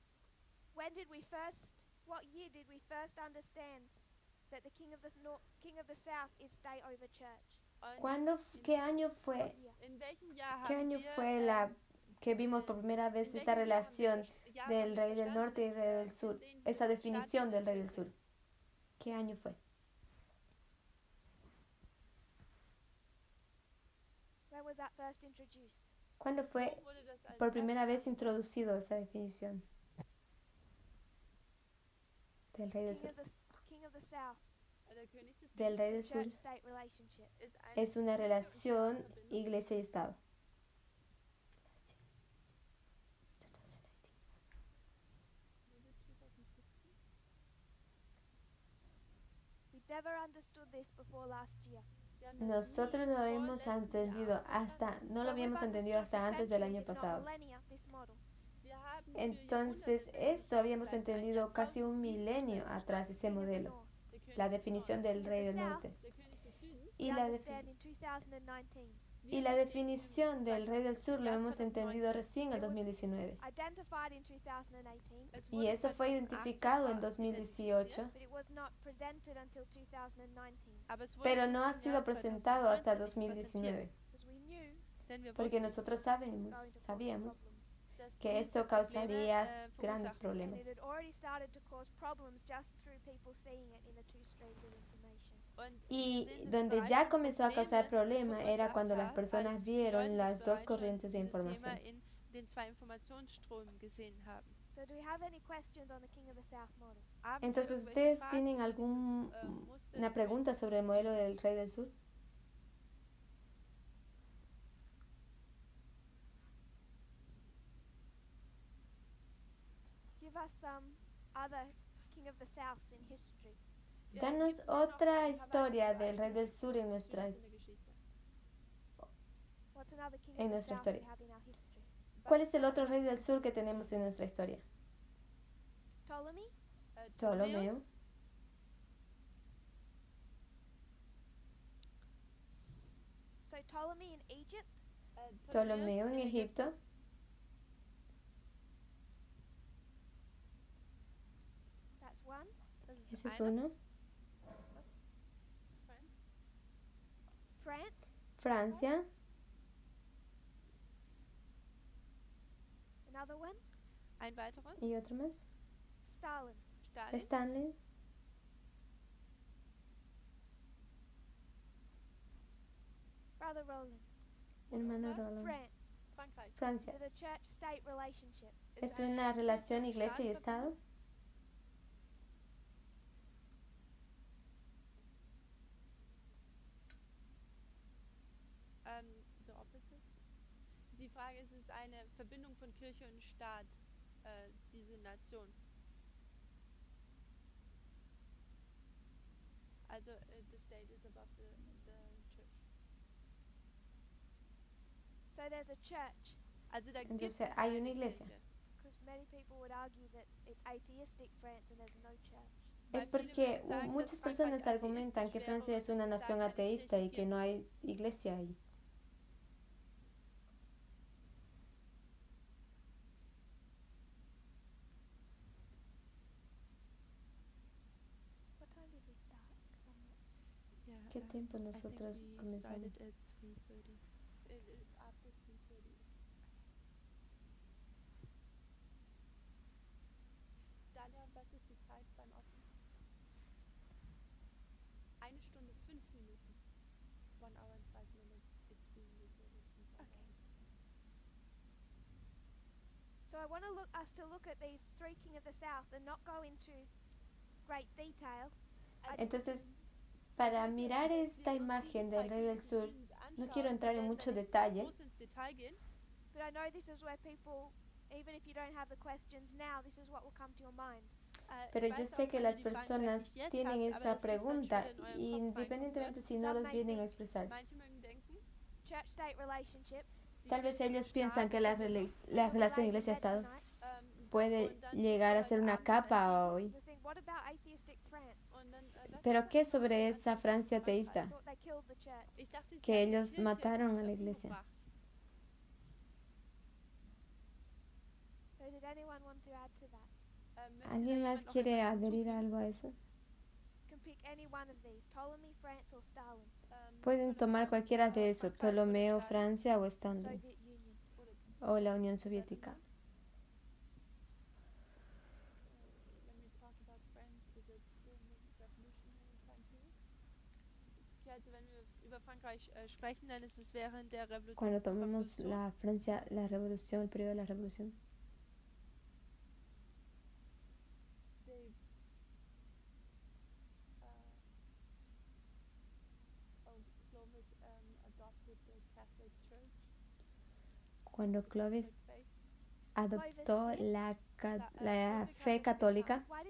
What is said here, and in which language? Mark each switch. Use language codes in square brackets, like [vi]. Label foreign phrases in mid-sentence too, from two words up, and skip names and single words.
[es] ¿Qué año fue que vimos por primera vez esta relación del rey del norte y rey del sur? Esa definición del rey del sur. ¿Qué año fue? ¿Cuándo fue [de] Wo wurde das als [es] por primera [de] erstes [es] vez introducido esa definición del rey del sur? [en] King of the South. [de] Der König des [es] Del [de] Südens [es] rey del sur [en] Church-state relationship. [de] ist eine [es] es una [de] Kirche- und [es] relación [de] Staatsverbindung. [es] iglesia y Estado. [en] We never understood this before last year. [de] Wir haben das [es] Nosotros [de] nie [es] lo [de] vor [es] hemos [de] letztem Jahr [es] entendido hasta, no lo habíamos entendido hasta antes del año pasado. [de] Wir haben für [es] Entonces, [de] Jahrhunderte [es] esto habíamos [de] seit ein [es] entendido casi un [de] Jahrtausend [es] milenio [de] Jahrtausend [es] atrás, ese modelo, [de] der König [es] la [de] des [es] definición [de] Nordens, [es] del rey del norte. [de] der König des Südens. [es] Y la, y la definición del rey del sur lo hemos entendido recién en el 2019. [en] Identified in 2018, [de] Es [es] Y [de] wurde [es] eso fue [de] 2018 [es] identificado en [de] identifiziert, [es] 2018, [en] but it was not presented until 2019 [de] aber es wurde [es] pero [de] bis [es] no ha [de] zum [es] sido [de] Jahr [es] presentado hasta [de] 2019 [es] 2019, [en] because we knew [de] denn wir [es] porque [de] wussten, [es] nosotros [en] this was [es] sabíamos [en] going to cause problems. [de] dass [es] que [de] dies [es] esto [de] Probleme, [es] causaría grandes [de] verursachen. [en] And [es] problemas. [en] it had already started to cause problems just through people seeing it in the two streams of information. [de] Und [es] Y [de] wir sehen, dass [es] donde [de] bereits [es] ya comenzó a causar [de] Probleme [es] problema era cuando las [de] verursacht [es] personas [de] als [es] vieron [de] Leute [es] las [de] das [es] dos [de] bereits [es] corrientes de [de] schon dieses [es] información. [de] Thema in den zwei Informationsströmen gesehen haben. [en] So do we have any questions on the King of the South model? [de] Haben wir [es] Entonces, [de] irgendwelche [es] ¿ustedes [de] Fragen [es] tienen [de] über dieses, [es] alguna [de] Muster des [es] pregunta [de] Königs [es] sobre el [de] des [es] modelo [de] Südens? [es] del rey del sur? [en] Give us some other King of the Souths in history. [es] Danos otra historia del rey del sur en nuestra, [de] in der Geschichte. [en] What's another King [es] En [en] of the [es] nuestra [en] South we [es] historia. [en] have in our history? [es] ¿Cuál es el otro rey del sur que tenemos en nuestra historia? [en] Ptolemy? [es] Ptolomeo. [en] So Ptolemy in Egypt? [es] Ptolomeo en Egipto. [en] That's one. [de] Das ist [es] Ese es [de] einer. [es] uno. [en] France? [es] Francia. [en] Another one? [de] Ein weiterer. [es] Y otro más. Stalin. Stalin. Stanley. [en] Brother Roland. [es] Hermano Roland. [en] France. [de] Frankreich. [es] Francia. [en] Is it a church-state relationship? [es] ¿Es una relación iglesia y Estado? [en] The opposite. [de] Die Frage ist, ist eine Verbindung von Kirche und Staat, diese Nation. [en] Also, the state is above the church. So there's a church, [de] Also, da gibt [es] Entonces, [de] es [es] hay [de] eine [es] una iglesia. [de] Kirche. [en] because many people would argue that it's atheistic France and there's no church. [de] Es Weil viele [es] porque [de] würden sagen, [es] muchas [de] dass [es] personas [de] Frankreich [es] argumentan que [de] atheistisch [es] Francia [de] wäre [es] es [de] und [es] una [de] dass es [es] nación [de] da keine [es] ateísta y [de] Kirche [es] que no [de] gibt. [es] hay iglesia ahí. [en] What time did we start? 'Cause I'm not... Yeah, [es] ¿Qué tiempo [en] I think [es] nosotros [en] we [es] comenzamos? [en] started at 3:30. After 3:30. [de] Dalia, was ist die Zeit beim Aufnehmen? 1 Stunde 5 Minuten. [en] 1 hour and 5 minutes. It's being recorded since 1 Okay. hour. So I want us to look at these three King of the South and not go into great detail. [es] Entonces, para mirar esta imagen del rey del sur, no quiero entrar en mucho detalle, [de] Groß ins Detail gehen, [en] But I know this is where people, even if you don't have the questions now, this is what will come to your mind. [es] pero [de] ich [es] yo [de] weiß [es] sé [de] auch, [es] que [de] wenn ihr [es] las [de] die Fragen [es] personas [de] vielleicht nicht jetzt [es] tienen [de] habt, [es] esa [de] aber das ist dann [es] pregunta, [de] später in eurem [es] y [de] Kopf [es] independientemente [de] reinkommen [es] si no los vienen a expresar. [de] wird. Manche mögen denken, [en] Church-state relationship. [de] die [es] Tal vez [de] Kirche und [es] ellos [de] Staat [es] piensan que la relación [en] Like we said [es] iglesia-estado [en] tonight, [es] puede [de] und dann [es] llegar a [de] musst du [es] ser [de] heute [es] una [de] Abend [es] capa [de] überlegen, [es] hoy. [en] we think, what about atheistic France? [de] und dann, was [es] Pero [de] ist [es] ¿qué [de] das? [es] sobre esa Francia [en] I [es] ateísta? [en] thought they killed the church. [de] Ich dachte, sie [es] Que [de] haben die [es] ellos [de] Kirche [es] mataron a la [de] umgebracht. [es] iglesia? [en] So did anyone want to add to that? [de] Möchte [es] ¿Alguien [de] da [es] más [de] jemand noch [es] quiere [de] etwas [es] adherir [de] hinzufügen? [es] algo a eso? [en] You can pick any one of these, Ptolemy, France, or Stalin. [es] Pueden tomar cualquiera de eso, [de] Frankreich oder [es] Ptolomeo, Stalin Francia o Stanley, [en] Soviet Union. [es] o la Unión Soviética. [en] When we talk about France, is it during the revolutionary time period? [es] Cuando tomemos la Francia, la revolución, el periodo de la revolución. Cuando Clovis adoptó la fe católica.